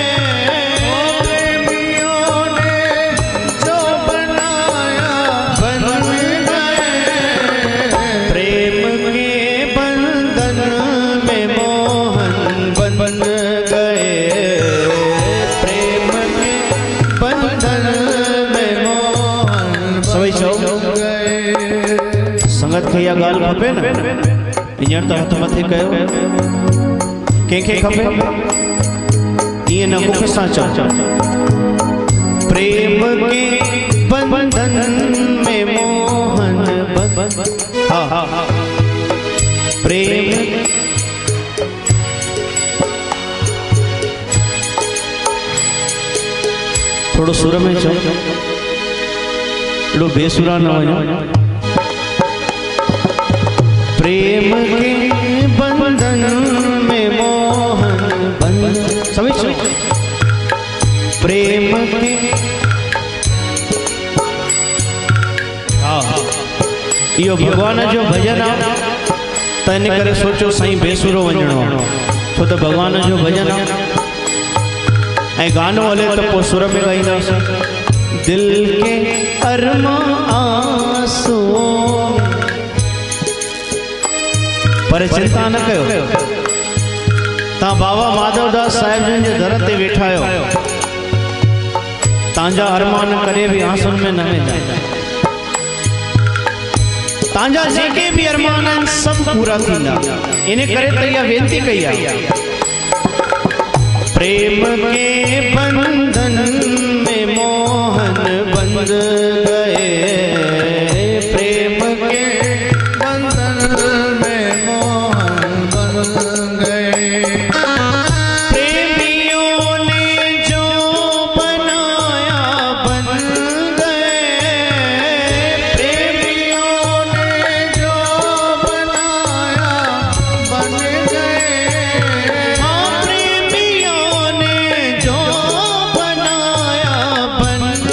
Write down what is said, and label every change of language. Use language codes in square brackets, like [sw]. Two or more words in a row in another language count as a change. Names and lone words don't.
[hi] प्रेमियों ने जो बनाया बन गए, प्रेम के बंधन में मोहन बन गए, प्रेम के बंधन में मोहन बन गए। [sd] संगत खे इहा ॻाल्हि खपे न, हींअर त हथ मथे कयो, कंहिंखे खपे ईअं न मुख सां चओ। [hi] प्रेम के बंधन में मोहन बन, [sd] हाँ प्रेम थोड़ो सुर में चओ, एॾो बेसुरा न वञो। [hi] प्रेम के बंधन में मोहन बन, [sd] समझ प्रेम के इहो भगवान जो भजन आहे त इन करे सोचो साईं बेसुरो वञणो आहे छो त भगवान जो भजन आहे ऐं गानो हले त पोइ सुर में ॻाईंदासीं। [hi] दिल के अरमा आंसू पर [sd] चिंता न कयो, तव्हां बाबा माधवदास साहिब जन जे दर ते वेठा आहियो, तव्हांजा अरमान कॾहिं बि आंसुनि में न वेंदा। तव्हांजा जेके बि अरमान आहिनि सभु सब पूरा थींदा। इन्हें करे तैया वेनती कई आहे, [hi] प्रेम के बंधन में मोहन बंध गए, प्रेम के बंधन में मोहन बंध गए, प्रेमियों ने जो बनाया बन गए, प्रेमियों ने जो बनाया बन गए, हाँ प्रेमियों ने जो बनाया बन